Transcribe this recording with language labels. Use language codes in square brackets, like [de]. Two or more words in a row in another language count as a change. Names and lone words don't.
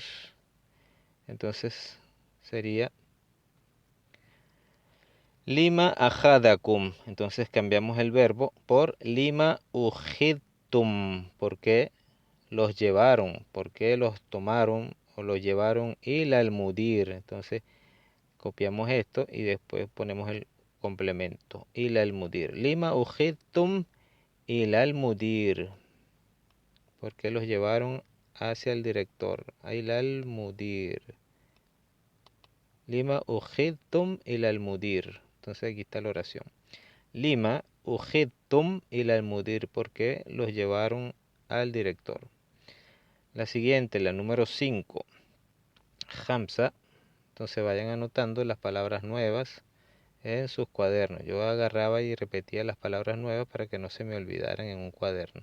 [es] Entonces sería [ar] لِمَ أخذكم. [es] Entonces cambiamos el verbo por [ar] لِمَ أُخِذتُم. [es] ¿Por qué los llevaron? ¿Por qué los tomaron o los llevaron [ar] إلى المدير? [es] Entonces copiamos esto y después ponemos el complemento. [ar] إلى المدير. لِمَ أُخِذتُم إلى المدير. [es] ¿Por qué los llevaron hacia el director? [ar] إلى المدير. لِمَ أُخِذتُم إلى المدير. [es] Entonces aquí está la oración. [ar] لِمَ أُخِذتُم إلى المدير. [es] ¿Por qué los llevaron al director? La siguiente, la número 5. Hamza. Entonces vayan anotando las palabras nuevas en sus cuadernos. Yo agarraba y repetía las palabras nuevas para que no se me olvidaran en un cuaderno.